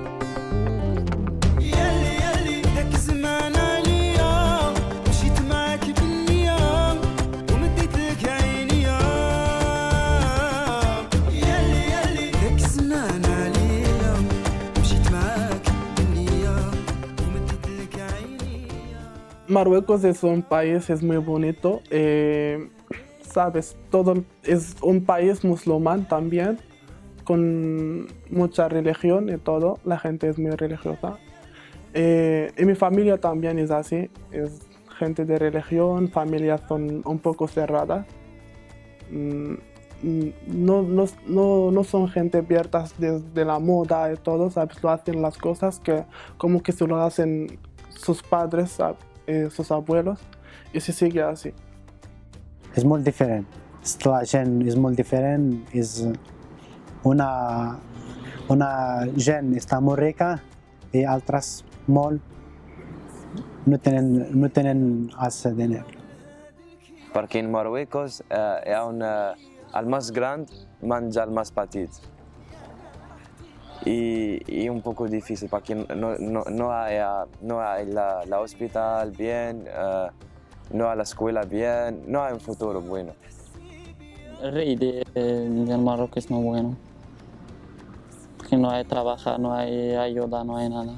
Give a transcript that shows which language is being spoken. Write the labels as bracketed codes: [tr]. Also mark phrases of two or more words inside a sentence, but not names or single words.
[ar] يالي يالي داك الزمان عليا مشيت معاك بالنية ومديت لك عيني يالي يالي داك الزمان عليا مشيت معاك بالنية ومديت لك عيني. [es] Marruecos es un país, es muy bonito, sabes, todo es un país musulmán también, con mucha religión y todo, la gente es muy religiosa. Y mi familia también es así, es gente de religión, familias son un poco cerradas. No son gente abiertas desde la moda y todo, ¿sabes? Lo hacen las cosas que como que se lo hacen sus padres, ¿sabes? Sus abuelos, y se sigue así. [ca] És molt diferent. La gent és molt diferent. És una gent està molt rica i altres molt no tenen [es] ese dinero. [ca] Perquè en Marruecos hi ha el més gran menja el més petit. [es] Y un poco difícil porque no hay la hospital bien, no hay la escuela bien, no hay un futuro bueno. El rey del Marruecos es muy bueno, porque no hay trabajo, no hay ayuda, no hay nada.